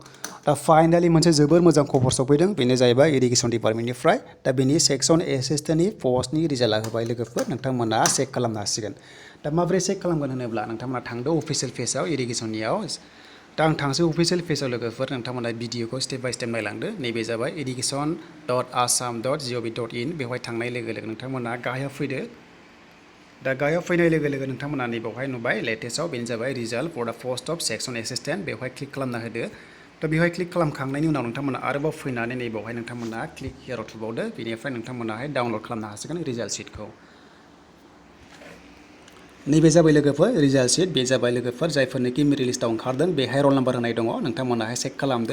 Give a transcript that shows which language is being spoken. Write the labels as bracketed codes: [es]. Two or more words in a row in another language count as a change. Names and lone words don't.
[brx] दा फाइनाली मोनसे जोबोर मोजां खबर सफैदों बेनो जाहैबाय [en] irrigation departmentnifrai [brx] दा बेनि [en] section assistantni [brx] पस्टनि रिजाल्टआ होबाय लोगोफोर नोंथांमोना चेक खालामनो हासिगोन। दा माबोरै चेक खालामगोन होनोब्ला नोंथांमोना थांदो [en] official pageao [brx] इरिगेशननियाव दा आं थांसै [en] official pageao [brx] लोगोफोर नोंथांमोना भिडिअखौ [en] step by step [brx] नायलांदो। नैबे जाबाय irrigation.assam.gov.in बेवहाय थांनाय लोगो लोगो नोंथांमोना गाहायाव फैदो। दा गाहायाव फैनाय लोगो लोगो नोंथांमोना नैबावहाय नुबाय लेटेस्टआव बेनो जाबाय [en] result for the post of section assistant [brx] बेवहाय क्लिक खालामना होदो। दा बेवहाय क्लिक खालामखांनायनि उनाव नोंथांमोना आरोबाव फैनानै नैबावहाय नोंथांमोना [en] click hereao [brx] थुबावदो। बेनिफ्राय नोंथांमोनाहाय डाउनलड खालामनो हासिगोन [en] result sheetkhou. [brx] नैबे जाबाय लोगोफोर [en] result sheet [brx] बे जाबाय लोगोफोर जायफोरनोखि [en] merit listao [brx] ओंखारदों बेहाय [en] roll number [brx] होनाय दङ नोंथांमोनाहाय चेक खालामदो।